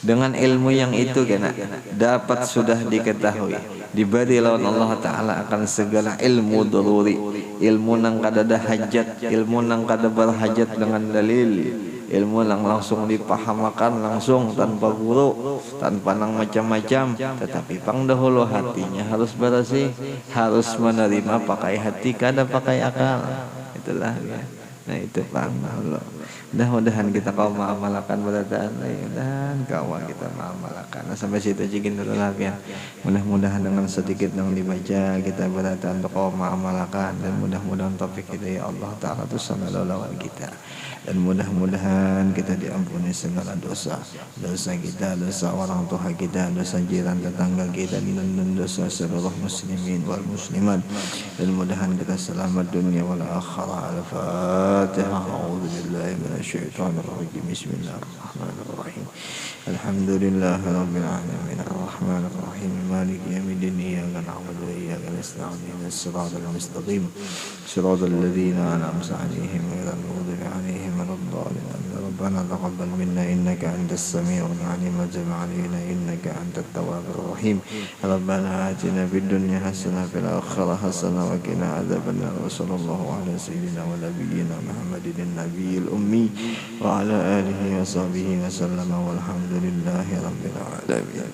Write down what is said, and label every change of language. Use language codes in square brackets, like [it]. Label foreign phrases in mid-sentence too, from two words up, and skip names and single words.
[bjn] Dengan ilmu yang itu kena dapat sudah diketahui diberi lawan Allah Ta'ala akan segala ilmu daruri, ilmu nang kada ada hajat, ilmu nang kada berhajat dengan dalil, ilmu nang langsung dipahamakan langsung tanpa guru, tanpa nang macam-macam, tetapi pang dahulu hatinya harus bersih, harus menerima pakai hati kada pakai akal. Itulah ya. Nah itu pang dahulu. Mudah-mudahan kita kau mengamalkan berataan, dan kawan kita mengamalkan. [id] Nah, sampai situ aja dulu lah ya. [bjn] Mudah-mudahan dengan sedikit yang dibaca kita berataan untuk kau mengamalkan, dan mudah-mudahan topik kita ya Allah Ta'ala itu sama lawan kita. [id] Dan mudah-mudahan kita diampuni segala dosa kita, dosa orang tua kita, dosa jiran tetangga kita, dan dosa seluruh [ar] المسلمين والمسلمات. [id] Dan mudahan kita selamat dunia wal akhirah. [ar] Al-Fatihah. أعوذ بالله من الشيطان الرجيم. بسم الله الرحمن الرحيم. الحمد لله رب العالمين. الرحمن الرحيم. مالك يوم الدين. إياك نعبد وإياك نستعين. اهدنا الصراط المستقيم. صراط الذين أنعمت عليهم غير المغضوب عليهم ربنا تقبل منا إنك أنت السميع العليم وتب علينا إنك أنت التواب الرحيم ربنا آتنا في الدنيا حسنة في الآخرة حسنة وقنا عذاب النار وصلى الله على سيدنا ونبينا محمد النبي الأمي وعلى آله وصحبه وسلم والحمد لله رب العالمين.